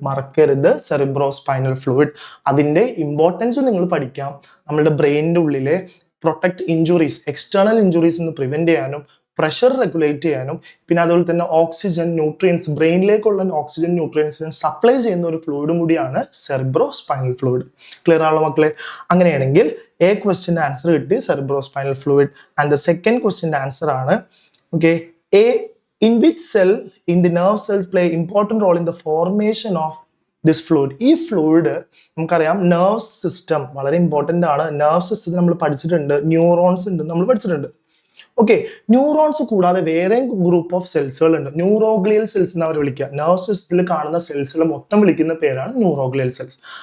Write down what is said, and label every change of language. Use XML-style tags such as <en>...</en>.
<ml>മറക്കരുത്, cerebro spinal fluid. അതിന്റെ importance നിങ്ങൾ പഠിക്കാം. നമ്മുടെ ബ്രെയിനിന്റെ ഉള്ളിലെ പ്രൊട്ടക്ട് ഇഞ്ചുറീസ്, എക്സ്റ്റേണൽ ഇഞ്ചുറീസ് നിന്ന് പ്രിവെന്റ് ചെയ്യാനും പ്രഷർ റെഗുലേറ്റ് ചെയ്യാനും പിന്നെ അതുപോലെ തന്നെ ഓക്സിജൻ ന്യൂട്രിയൻസ് ബ്രെയിനിലേക്കുള്ള ഓക്സിജൻ ന്യൂട്രിയൻസിനും സപ്ലൈ ചെയ്യുന്ന ഒരു ഫ്ലൂയിഡും കൂടിയാണ് സെറിബ്രോ സ്പൈനൽ ഫ്ലൂയിഡ്. ക്ലിയർ ആണല്ലോ മക്കളെ? അങ്ങനെയാണെങ്കിൽ എ ക്വസ്റ്റ്യൻ്റെ ആൻസർ കിട്ടി cerebro spinal fluid.</ml> <en>and the second</en> <ml>ക്വസ്റ്റ്യൻ്റെ answer ആണ്</ml> <en>Okay a in which cell in the nerve cells play important role in the formation of this fluid.</en> <ml>ഈ fluid നമുക്കറിയാം nerve system വളരെ important ആണ്. Nerve സിസ്റ്റത്തിൽ നമ്മൾ പഠിച്ചിട്ടുണ്ട്, neurons ഉണ്ട് നമ്മൾ പഠിച്ചിട്ടുണ്ട്. ഓക്കെ, ന്യൂറോൺസ് കൂടാതെ വേറെ ഗ്രൂപ്പ് ഓഫ് സെൽസുകൾ ഉണ്ട്. ന്യൂറോഗ്ലിയൽ സെൽസ് എന്ന് അവർ വിളിക്കുക. നെർവ് സിസ്റ്റത്തിൽ കാണുന്ന സെൽസുകൾ മൊത്തം വിളിക്കുന്ന പേരാണ് ന്യൂറോഗ്ലിയൽ സെൽസ്.</ml>